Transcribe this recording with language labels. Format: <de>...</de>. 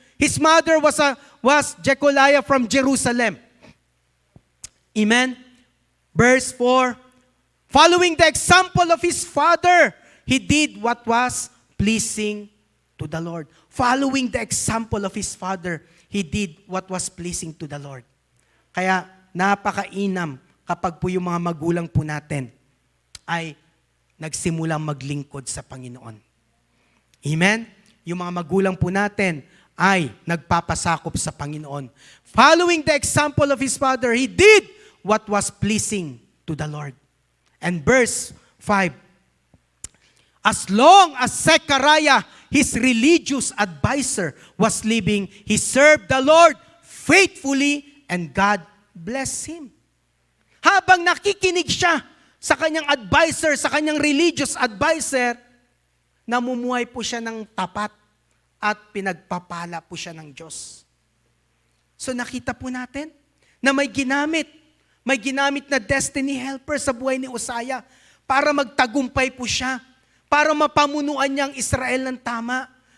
<en>His mother was Jecoliah from Jerusalem. Amen? Verse 4. Following the example of his father, he did what was pleasing to the Lord. Following the example of his father, he did what was pleasing to the Lord.</en> <tl>Kaya napakainam kapag po yung mga magulang po natin ay nagsimulang maglingkod sa Panginoon. Amen? Yung mga magulang po natin ay nagpapasakop sa Panginoon.</tl> <en>Following the example of his father, he did what was pleasing to the Lord. And verse 5, as long as Zechariah, his religious advisor, was living, he served the Lord faithfully and God blessed him.</en> <tl>Habang nakikinig siya sa kanyang advisor, sa kanyang religious advisor, namumuhay po siya ng tapat at pinagpapala po siya ng Diyos. So nakita po natin na may ginamit na destiny helper sa buhay ni Uzziah para magtagumpay po siya, para mapamunuan niya ang Israel ng tama.</tl>